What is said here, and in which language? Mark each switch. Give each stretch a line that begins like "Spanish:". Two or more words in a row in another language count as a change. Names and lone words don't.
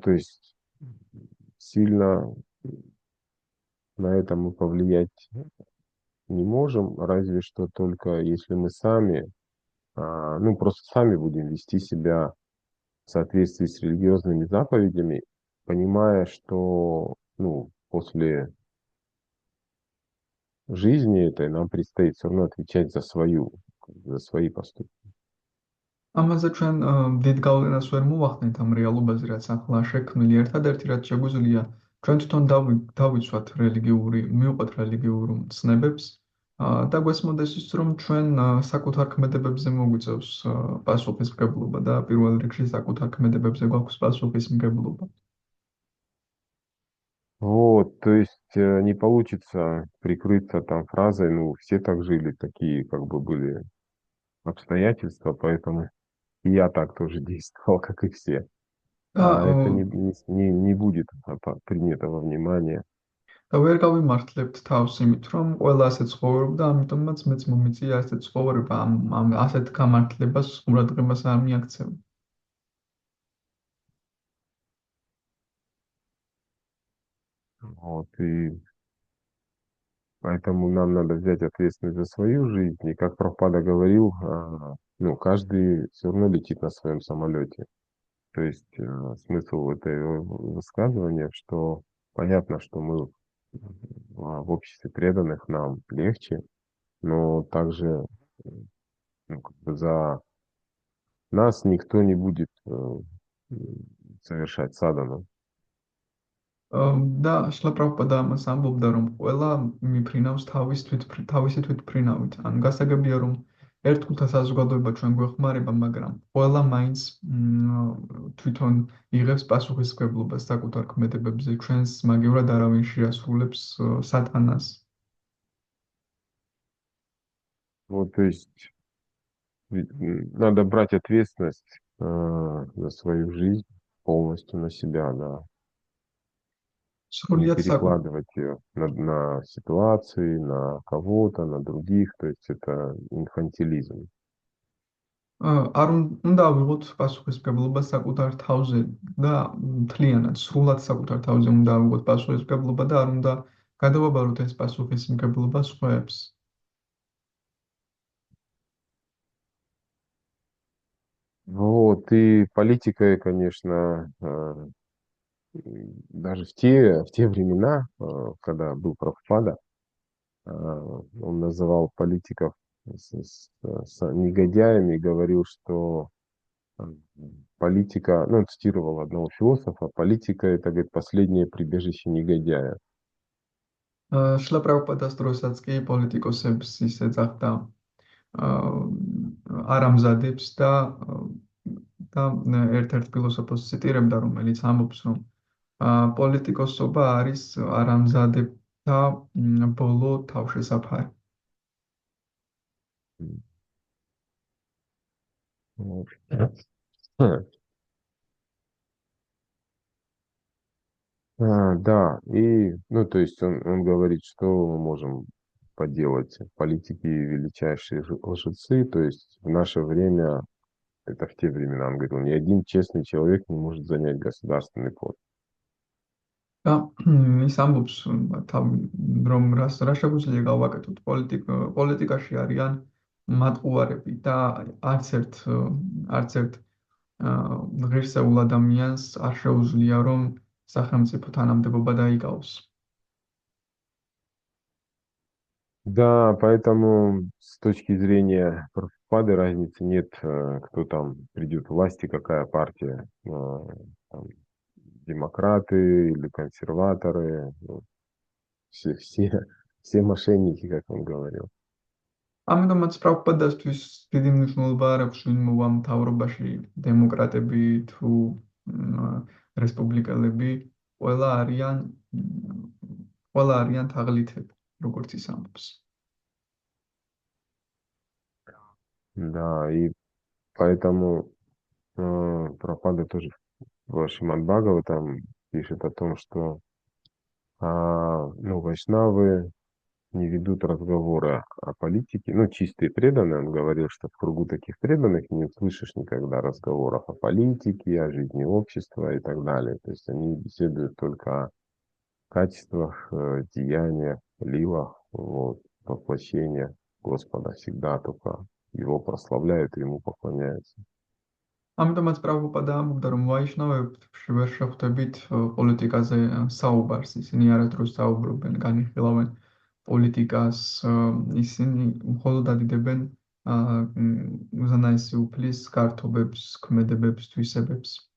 Russian: то есть сильно на это мы повлиять не можем, разве что только если мы сами, ну, просто сами будем вести себя в соответствии с религиозными заповедями, понимая, что, ну, после жизни этой нам предстоит все равно отвечать за свои поступки.
Georgian: ამაზე ჩვენ დიდ გავლენას ვერ მოვახდენთ ამ რეალობაზე, რაც ახლა შექმნილი. ერთადერთი რაც შეგვიძლია, ჩვენ თვითონ დავიცვათ მივყვეთ რელიგიურ ცნებებს და გვესმოდეს ის, რომ ჩვენ საკუთარ ქმედებებზე მოგვიწევს პასუხისმგებლობა და პირველ რიგში საკუთარ ქმედებებზე გვაქვს პასუხისმგებლობა.
Russian: Вот, то есть не получится прикрыться там фразой, ну, все так жили, такие как бы были обстоятельства, поэтому и я так тоже действовал, как и все.
Georgian: და
Russian: Это не будет принято во внимание.
Georgian: და ვერ გავიმართლებთ თავს იმით, რომ ყველა ასე ცხოვრობდა, ამიტომაც მეც მომიწია ასე ცხოვრება, ამ ასეთ გამართლებას ყურადღებას არ მიაქცევ.
Russian: Вот, и поэтому нам надо взять ответственность за свою жизнь. И как Прабхупада говорил, ну, каждый все равно летит на своем самолете. То есть смысл этого высказывания, что понятно, что мы в обществе преданных нам легче, но также ну, как бы за нас никто не будет совершать садану.
Georgian: და შლა პრაბჰუპადა ამას ამბობდა, რომ ყველა მიფრინავს თავისი თვითმფრინავით. ან გასაგებია, რომ ერთგულთა საზოგადოება ჩვენ გვეხმარება, მაგრამ ყველა მაინც თვითონ იღებს პასუხისმგებლობას საკუთარ ქმედებებზე. ჩვენს მაგივრად არავინ შეასრულებს სათანას.
Russian: Вот, то есть надо брать ответственность за свою жизнь полностью на себя, да, не
Georgian: სრულიად საკუთარ
Russian: перекладывать ее на ситуации, на кого-то, на других, то есть это инфантилизм.
Georgian: არ უნდა ავიღოთ პასუხისმგებლობა საკუთარ თავზე და მთლიანად სრულად საკუთარ თავზე უნდა ავიღოთ პასუხისმგებლობა და არ უნდა გადავაბაროთ ეს პასუხისმგებლობა სხვაებს.
Russian: Вот, и политика, конечно, даже в те времена, когда был Прабхупада, он называл политиков с негодяями и говорил, что э, политика, ну, он цитировал одного философа, политика — это, говорит, последнее прибежище негодяя.
Georgian: შლა პრაბჰუპადას დროსაც კი პოლიტიკოსებს ის ეძახდა არამზადებს და ერთ-ერთ ფილოსოფოსს ციტირებდა, რომელიც ამბობს, რომ პოლიტიკოსობა არის არამზადებთა ბოლო თავშესაფარი.
Russian: Вот. Да, и, ну, то есть он говорит, что мы можем поделать. Политики величайшие лжецы, то есть в наше время, это в те времена, он говорил, ни один честный человек не может занять государственный пост.
Georgian: და ის ამბობს, რომ რა შეგვიძლია გავაკეთოთ პოლიტიკაში არიან მატყუარები და არც ერთ ღირსეულ ადამიანს არ შეუძლია რომ სახელმწიფო თანამდებობა დაიკავოს.
Russian: Да, поэтому с точки зрения Прабхупады разницы нет, кто там придет к власти, какая партия, там, демократы или консерваторы, ну, все, все, все мошенники, как он говорил.
Georgian: ამიტომაც პრაბჰუპადასთვის დიდი მნიშვნელობა არ აქვს ვინ მოვა მთავრობაში, დემოკრატები თუ რესპუბლიკელები, ყველა არიან ყველა არიან თაღლითები, როგორც ის ამბობს.
Russian: Да, и поэтому Прабхупада тоже в Шримад Бхагаватам пишет о том, что ну, вайшнавы не ведут разговора о политике. Ну, чистые преданные, он говорил, что в кругу таких преданных не услышишь никогда разговоров о политике, о жизни общества и так далее. То есть они беседуют только о качествах, деяниях, лилах, вот, воплощения Господа. Всегда только его прославляют и ему поклоняются.
Georgian: ამიტომაც პრაბჰუპადა ამბობდა, რომ ვაიშნავებში ვერ შეხვდებით პოლიტიკაზე საუბარს. ისინი არასდროს საუბრობენ, განიხილავენ პოლიტიკას, ისინი მხოლოდ ადიდებენ უზენაესი უფლის გართობებს, ქმედებებს, თვისებებს.